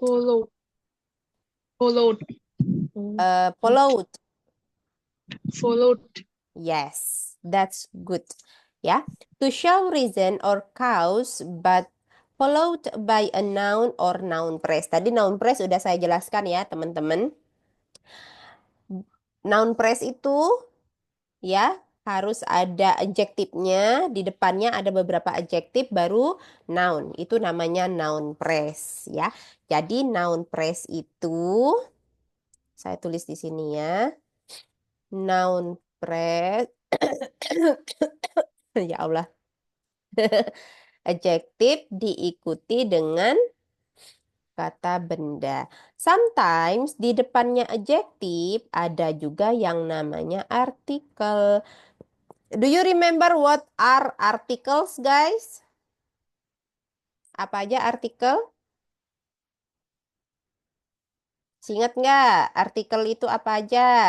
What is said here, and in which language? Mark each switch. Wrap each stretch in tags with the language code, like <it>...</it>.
<en>followed, followed, Followed. followed. Yes, that's good. Ya, to show reason or cause, but followed by a noun or noun phrase.</en> <id>Tadi noun phrase udah saya jelaskan ya, teman-teman. Noun phrase itu ya harus ada adjektifnya, di depannya ada beberapa adjektif baru noun. Itu namanya noun phrase ya. Jadi noun phrase itu saya tulis di sini ya. Noun phrase ya Allah. Adjektif diikuti dengan kata benda. Sometimes di depannya adjektif ada juga yang namanya artikel.</id> <en>Do you remember what are articles, guys?</en> <id>Apa aja artikel? Ingat nggak? Artikel itu apa aja?</id>